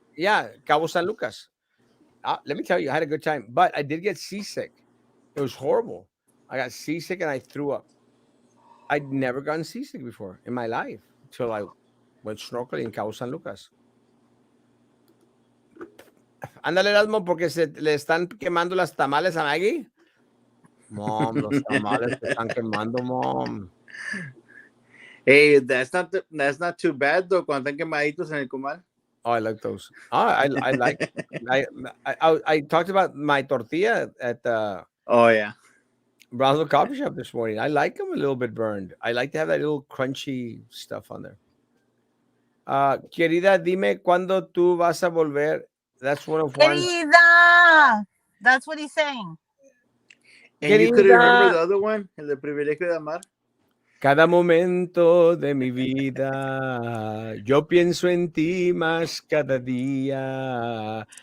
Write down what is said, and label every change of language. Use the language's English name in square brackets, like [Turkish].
[English] yeah, Cabo San Lucas. Let me tell you, I had a good time, but I did get seasick. It was horrible. I got seasick and I threw up. I'd never gotten seasick before in my life until I went snorkeling in Cabo San Lucas. [Spanish] Ándale, Erasmo, porque le están quemando las tamales a Maggie. Mom, los tamales se están quemando, Mom. [English] Hey, that's not too bad though. [Spanish] Cuando están quemaditos en el comal. [English] Oh, I like those. I like. I talked about my tortilla at the Oh yeah. Brownsville Coffee Shop this morning. I like them a little bit burned. I like to have that little crunchy stuff on there. [Spanish] Querida, dime cuándo tú vas a volver. [English] That's one of Juan's. Querida! That's what he's saying. And you couldn't remember the other one, El de Privilegio de Amar? [Spanish] Cada momento de mi vida, yo pienso en ti más cada día.